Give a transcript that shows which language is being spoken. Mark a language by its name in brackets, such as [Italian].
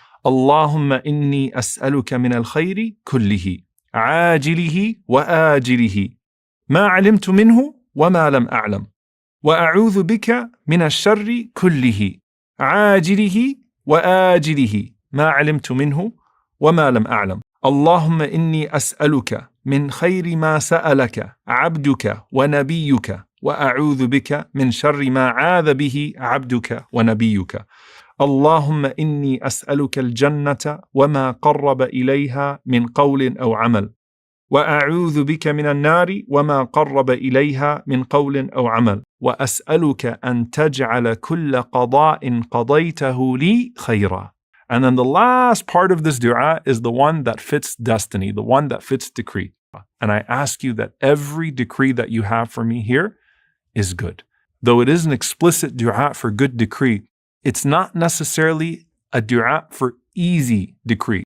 [Arabic] Allahumma inni as'aluka min al-khayri kullihi, ajilihi wa ajilihi, ma alimtu minhu wa ma lam a'lam, wa a'udhu bika min al-sharri kullihi, ajilihi wa ajilihi, ما علمت منه وما لم أعلم. اللهم إني أسألك من خير ما سألك عبدك ونبيك وأعوذ بك من شر ما عاذ به عبدك ونبيك. اللهم إني أسألك الجنة وما قرب إليها من قول أو عمل وأعوذ بك من النار وما قرب إليها من قول أو عمل وأسألك أن تجعل كل قضاء قضيته لي خيرا. [English] And then the last part of this dua is the one that fits destiny, the one that fits decree. And I ask you that every decree that you have for me here is good. Though it is an explicit dua for good decree, it's not necessarily a dua for easy decree.